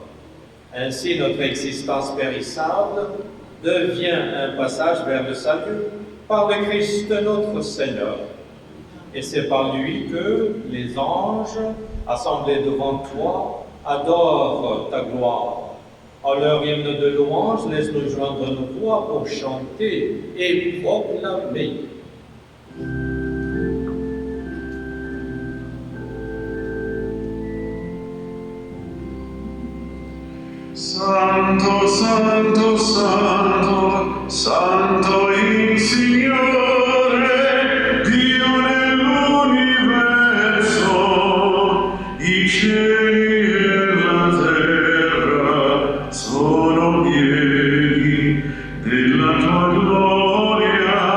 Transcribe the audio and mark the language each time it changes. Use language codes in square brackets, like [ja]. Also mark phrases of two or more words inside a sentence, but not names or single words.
[fr] Ainsi, notre existence périssable devient un passage vers le salut par le Christ notre Seigneur. Et c'est par lui que les anges, assemblés devant toi, adorent ta gloire. En leur hymne de louange, laisse-nous joindre nos voix pour chanter et proclamer. [it] Santo, Santo, Santo, Santo il Signore, Dio nell'universo, i cieli e la terra sono pieni della tua gloria.